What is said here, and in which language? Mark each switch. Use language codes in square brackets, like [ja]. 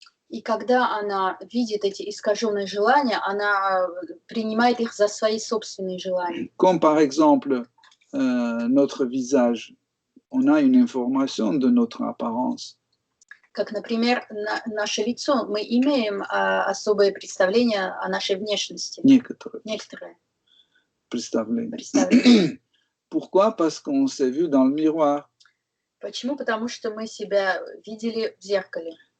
[ru] И когда она видит эти искаженные желания, она принимает их за свои собственные желания. [fr] Comme par exemple notre visage, on a une information de notre apparence. [ru] Как, например, наше лицо, мы имеем особое представление о нашей внешности. Некоторые представления. [fr] Pourquoi? Parce qu'on s'est vu dans le miroir. [ru] Почему? Потому что мы себя видели в зеркале.